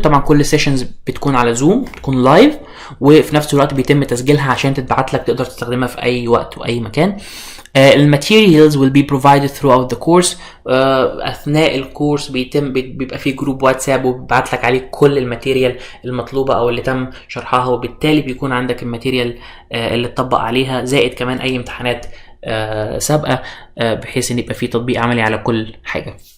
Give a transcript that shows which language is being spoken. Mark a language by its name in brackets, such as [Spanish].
[Arabic] طبعا كل sessions بتكون على زوم، بتكون لايف، وفي نفس الوقت بيتم تسجيلها عشان تتبعت لك تقدر تستخدمها في اي وقت واي مكان. [English] الماتيريالز will be provided throughout the course. [Arabic] اثناء الكورس بيبقى في جروب واتساب وبيبعت لك عليه كل الماتيريال المطلوبه او اللي تم شرحها، وبالتالي بيكون عندك الماتيريال اللي تطبق عليها، زائد كمان اي امتحانات سابقه، بحيث ان يبقى في تطبيق عملي على كل حاجه.